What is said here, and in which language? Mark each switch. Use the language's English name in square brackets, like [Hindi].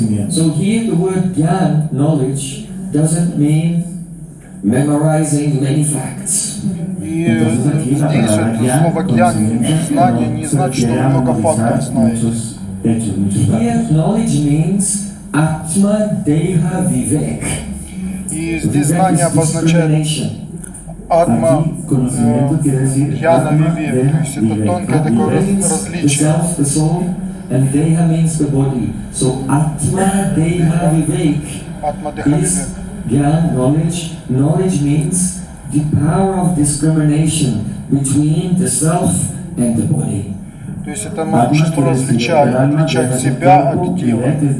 [English] So here the word gyan, knowledge, doesn't mean memorizing many facts. [Russian] И здесь это слово гьян, знание, не значит, что много фактов знаете. [English] Here knowledge means atma deha vivek. [Russian] И здесь знание обозначает атма, гьяна, вивек, то есть это тонкое такое различие. [English] The soul, and deha means the body. So atma deha vivek [Russian] Атма деха вивек. [English] is gyan, knowledge. Knowledge means the power of discrimination between the self and the body. [Russian] То есть это могущество отличать себя от тела.